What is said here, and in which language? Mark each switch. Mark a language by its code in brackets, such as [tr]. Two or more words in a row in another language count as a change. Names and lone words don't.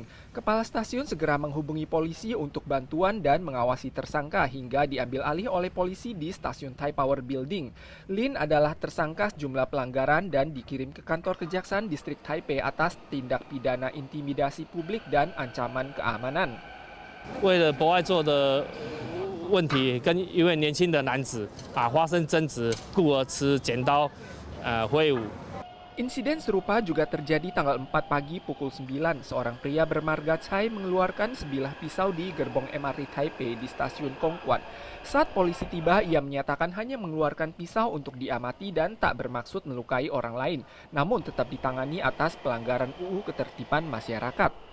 [id] Kepala stasiun segera menghubungi polisi untuk bantuan dan mengawasi tersangka hingga diambil alih oleh polisi di stasiun Taipower Building. Lin adalah tersangka sejumlah pelanggaran dan dikirim ke kantor Kejaksaan Distrik Taipei atas tindak pidana intimidasi publik dan ancaman keamanan. [zh] 为了博爱座的问题，跟一位年轻的男子发生争执，故而持剪刀挥舞。 [id] Insiden serupa juga terjadi tanggal 4 pagi pukul 9. Seorang pria bermarga Cai mengeluarkan sebilah pisau di gerbong MRT Taipei di stasiun Kongguan. Saat polisi tiba, ia menyatakan hanya mengeluarkan pisau untuk diamati dan tak bermaksud melukai orang lain, namun tetap ditangani atas pelanggaran UU Ketertiban Masyarakat.